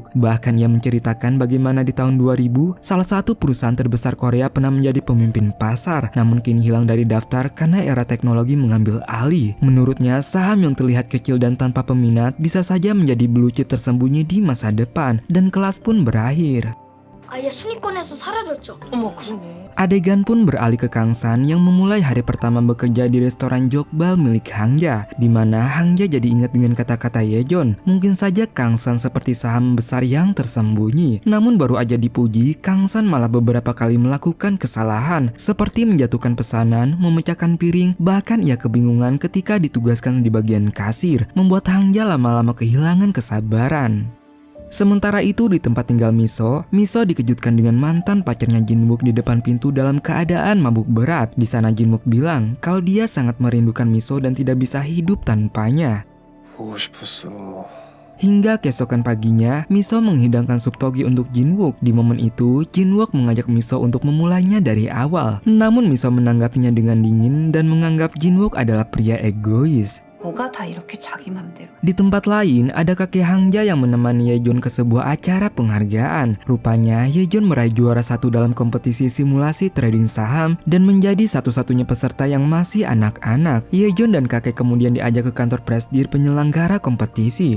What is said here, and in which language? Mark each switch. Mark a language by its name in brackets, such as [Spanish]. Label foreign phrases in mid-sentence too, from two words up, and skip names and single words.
[Indonesian] Bahkan ia menceritakan bagaimana di tahun 2000, salah satu perusahaan terbesar Korea pernah menjadi pemimpin pasar, namun kini hilang dari daftar karena era teknologi mengambil alih. Menurutnya, saham yang terlihat kecil dan tanpa peminat bisa saja menjadi [English] blue chip [Indonesian] tersembunyi di masa depan, dan kelas pun berakhir. [Korean] 아예 순위권에서 사라졌죠. 어머 그러네. [Indonesian] Adegan pun beralih ke Kang San yang memulai hari pertama bekerja di restoran jokbal milik Hangja, di mana Hangja jadi ingat dengan kata-kata Yejon. Mungkin saja Kang San seperti saham besar yang tersembunyi. Namun baru aja dipuji, Kang San malah beberapa kali melakukan kesalahan, seperti menjatuhkan pesanan, memecahkan piring, bahkan ia kebingungan ketika ditugaskan di bagian kasir, membuat Hangja lama-lama kehilangan kesabaran. Sementara itu di tempat tinggal Miso dikejutkan dengan mantan pacarnya Jinwook di depan pintu dalam keadaan mabuk berat. Di sana Jinwook bilang kalau dia sangat merindukan Miso dan tidak bisa hidup tanpanya. [Korean] 보고 싶었어. [Indonesian] Hingga keesokan paginya, Miso menghidangkan sup togi untuk Jinwook. Di momen itu, Jinwook mengajak Miso untuk memulainya dari awal. Namun Miso menanggapinya dengan dingin dan menganggap Jinwook adalah pria egois. [Korean] 뭐가 다 이렇게 자기 맘대로. [Indonesian] Di tempat lain, ada kakek Hangja yang menemani Yejon ke sebuah acara penghargaan. Rupanya, Yejon meraih juara 1 dalam kompetisi simulasi trading saham dan menjadi satu-satunya peserta yang masih anak-anak. Yejon dan kakek kemudian diajak ke kantor presidir penyelenggara kompetisi.